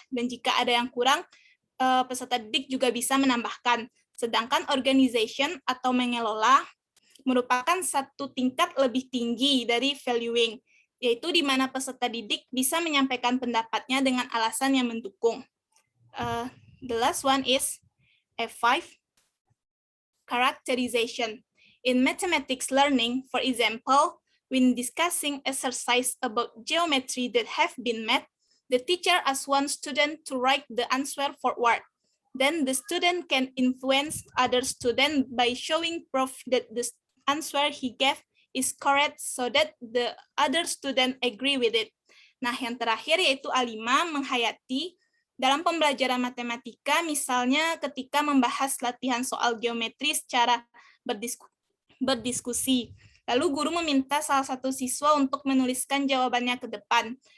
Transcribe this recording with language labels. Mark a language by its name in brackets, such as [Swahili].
[Indonesian] Dan jika ada yang kurang, peserta didik juga bisa menambahkan. Sedangkan organization atau mengelola merupakan satu tingkat lebih tinggi dari valuing, yaitu di mana peserta didik bisa menyampaikan pendapatnya dengan alasan yang mendukung. [English] The last one is F5, characterization. In mathematics learning, for example, when discussing exercise about geometry that have been met, the teacher asks one student to write the answer forward. Then the student can influence other student by showing proof that the answer he gave is correct so that the other student agree with it. [Indonesian] Nah, yang terakhir yaitu A5, menghayati. Dalam pembelajaran matematika, misalnya ketika membahas latihan soal geometri secara berdiskusi. Lalu guru meminta salah satu siswa untuk menuliskan jawabannya ke depan.